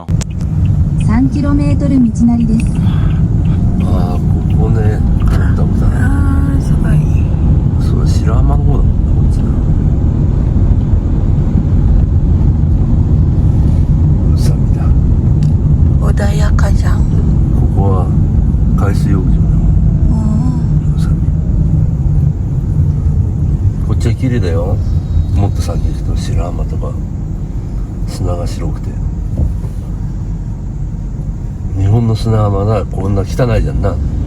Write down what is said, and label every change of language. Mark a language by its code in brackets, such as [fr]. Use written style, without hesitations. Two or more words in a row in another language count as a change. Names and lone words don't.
[ja] 3km 道なりです。ああ、ここね、通ったことない。 [tl] Sabay. [ja] それ白浜の方だもんね、こっちな。宇佐美だ。 [tl] Odaya ka dyan. [ja] ここは海水浴場だもん。宇佐美。こっちは綺麗だよ。もっと先行くと白浜とか砂が白くて。日本の砂はまだこんな汚いじゃんな。